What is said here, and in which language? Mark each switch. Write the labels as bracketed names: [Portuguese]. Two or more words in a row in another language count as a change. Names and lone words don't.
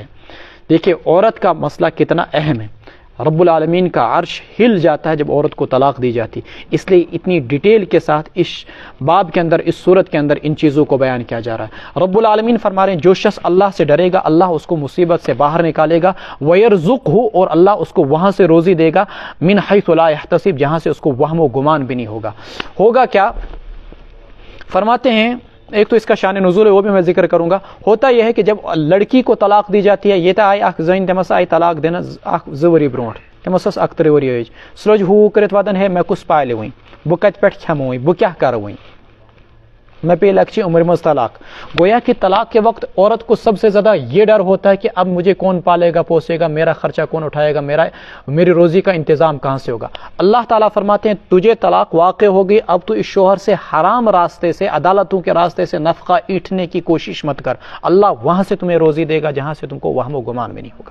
[Urdu] دیکھیے عورت کا مسئلہ کتنا اہم ہے. رب العالمین کا عرش ہل جاتا ہے جب عورت کو طلاق دی جاتی, اس لیے اتنی ڈیٹیل کے ساتھ اس باب کے اندر, اس صورت کے اندر ان چیزوں کو بیان کیا جا رہا ہے. رب العالمین فرما رہے ہیں جو شخص اللہ سے ڈرے گا اللہ اس کو مصیبت سے باہر نکالے گا. وَيَرْزُقْهُ, اور اللہ اس کو وہاں سے روزی دے گا. [Arabic] مِنْ حَيْثُ لَا يَحْتَسِبْ, [Urdu] جہاں سے اس کو وہم و گمان بھی نہیں ہوگا. ہوگا کیا فرماتے ہیں, ایک تو اس کا شان نزول ہے وہ بھی میں ذکر کروں گا. ہوتا یہ ہے کہ جب لڑکی کو طلاق دی جاتی ہے, [Kashmiri] یہ تو آئی اخ زین تمس آئی طلاق دینا اخ 2 ؤری برونٹھ, تمس ٲس 1 3 ؤری ایج, سلوج ہو کرت ودان ہے میں کس پالہِ وۄنۍ, بہٕ کتہِ پٮ۪ٹھ کھٮ۪مہٕ وۄنۍ, بہٕ کیٛاہ کرٕ وۄنۍ, میں پے لکچی عمر مز طلاق. [Urdu] گویا کہ طلاق کے وقت عورت کو سب سے زیادہ یہ ڈر ہوتا ہے کہ اب مجھے کون پالے گا پوسے گا, میرا خرچہ کون اٹھائے گا, میری روزی کا انتظام کہاں سے ہوگا. اللہ تعالیٰ فرماتے ہیں تجھے طلاق واقع ہوگی, اب تو اس شوہر سے حرام راستے سے, عدالتوں کے راستے سے نفقہ ایٹھنے کی کوشش مت کر, اللہ وہاں سے تمہیں روزی دے گا جہاں سے تم کو وہم و گمان بھی نہیں ہوگا.